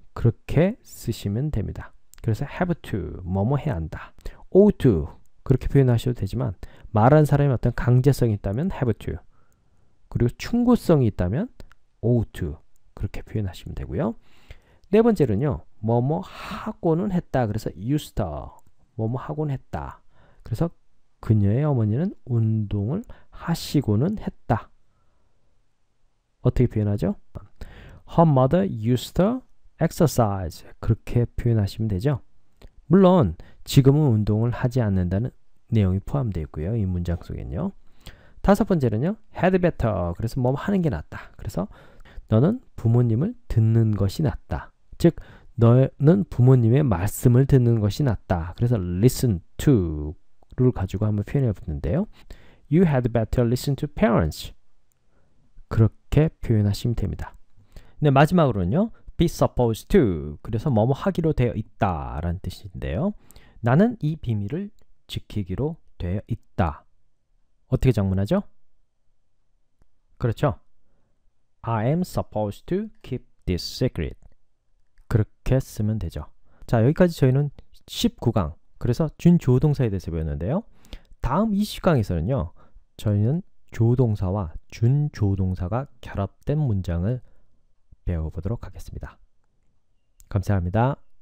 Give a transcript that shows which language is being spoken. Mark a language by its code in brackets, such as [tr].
[ko] 그렇게 쓰시면 됩니다. 그래서 have to, 뭐뭐 해야 한다. ought to, 그렇게 표현하셔도 되지만 말하는 사람이 어떤 강제성이 있다면 have to, 그리고 충고성이 있다면 ought to, 그렇게 표현하시면 되고요. 네 번째는요. 뭐뭐 하고는 했다. 그래서 used to, 뭐뭐 하고는 했다. 그래서 그녀의 어머니는 운동을 하시고는 했다. 어떻게 표현하죠? [en] Her mother used to exercise. [ko] 그렇게 표현하시면 되죠. 물론 지금은 운동을 하지 않는다는 내용이 포함되어 있고요. 이 문장 속에는요. 다섯 번째는요. had better. 그래서 뭐 하는 게 낫다. 그래서 너는 부모님을 듣는 것이 낫다. 즉 너는 부모님의 말씀을 듣는 것이 낫다. 그래서 listen to를 가지고 한번 표현해 보는데요. [en] You had better listen to parents. [ko] 그렇게 표현하시면 됩니다. 네, 마지막으로는요. be supposed to. 그래서 뭐뭐 하기로 되어 있다 라는 뜻인데요. 나는 이 비밀을 지키기로 되어 있다. 어떻게 작문하죠? 그렇죠. [en] I am supposed to keep this secret. [ko] 그렇게 쓰면 되죠. 자, 여기까지 저희는 19강, 그래서 준조동사에 대해서 배웠는데요. 다음 이 시간에서는요, 저희는 조동사와 준조동사가 결합된 문장을 배워보도록 하겠습니다. 감사합니다.